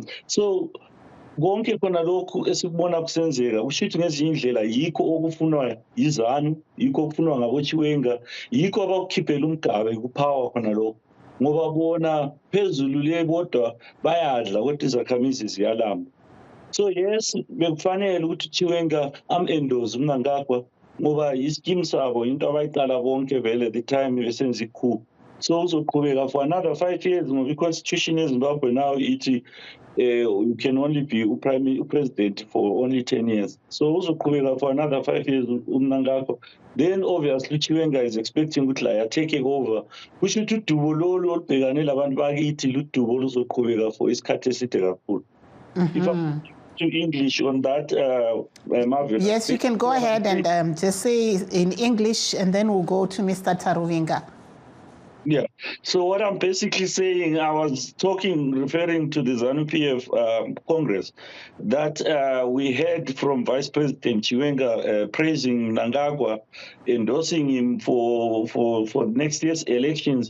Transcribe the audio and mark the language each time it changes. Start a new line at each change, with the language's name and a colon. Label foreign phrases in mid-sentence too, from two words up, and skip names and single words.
North Ndebele: So konke khona lokhu esikubona kusenzeka kusho ukuthi ngezinye indlela yikho okufunwa yizanu, yikho okufunwa ngaboChiwenga, yikho abakukhiphela umgaba ekupower khona lokho, ngoba bona phezulu le bodwa bayadla kodwa izakhamizi ziyalamba.
English: So yes,
North Ndebele: bekufanele ukuthi uChiwenga am-endorse uMnangagwa ngoba ischeme sabo into abayiqala bonke vele
English: the time
North Ndebele: besenza ikhu.
English: So uzoqhubeka for another 5 years
North Ndebele: ngoba i-constitution eZimbabwe
English: now ithi you can only be president for only 10 years. So uzoqhubeka for another 5 years uMnangagwa. Then obviously Chiwenga is expecting
North Ndebele: ukuthi la
English: take over.
North Ndebele: Kusho ukuthi udubo lolu olubhekane labantu bakithi ludubo luzoqhubeka for isikhathi eside kakhulu.
English: If I'm to English on that, Marvin. Yes, you can go ahead and just say in English, and then we'll go to Mr. Taruvinga. Yeah. So what I'm basically saying, I was referring to the ZANU-PF Congress, that we heard from Vice President Chiwenga praising Mnangagwa, endorsing him for next year's elections.